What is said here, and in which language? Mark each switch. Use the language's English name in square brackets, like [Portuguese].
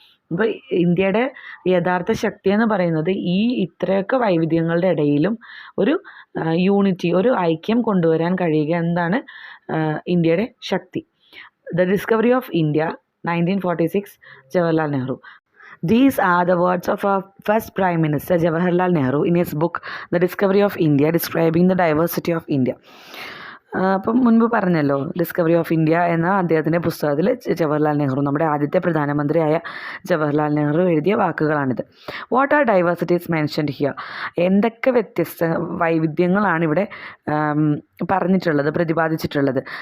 [Malayalam] അപ്പോൾ ഇന്ത്യയുടെ യഥാർത്ഥ ശക്തി എന്ന് പറയുന്നത് ഈ ഇത്രയൊക്കെ വൈവിധ്യങ്ങളുടെ ഇടയിലും ഒരു യൂണിറ്റി, ഒരു ഐക്യം കൊണ്ടുവരാൻ കഴിയുക എന്നതാണ് ഇന്ത്യയുടെ ശക്തി. [English] The discovery of India 1946, Nehru നെഹ്റു. These are the words of our first Prime Minister Jawaharlal Nehru in his book The Discovery of India, describing the diversity of India. [Malayalam] അപ്പം മുൻപ് പറഞ്ഞല്ലോ, ഡിസ്കവറി ഓഫ് ഇന്ത്യ എന്ന അദ്ദേഹത്തിൻ്റെ പുസ്തകത്തിൽ ജവഹർലാൽ നെഹ്റു, നമ്മുടെ ആദ്യത്തെ പ്രധാനമന്ത്രിയായ ജവഹർലാൽ നെഹ്റു എഴുതിയ വാക്കുകളാണിത്. [English] What are diversities mentioned here? [Malayalam] എന്തൊക്കെ വ്യത്യസ്ത വൈവിധ്യങ്ങളാണ് ഇവിടെ പറഞ്ഞിട്ടുള്ളത്, പ്രതിപാദിച്ചിട്ടുള്ളത്?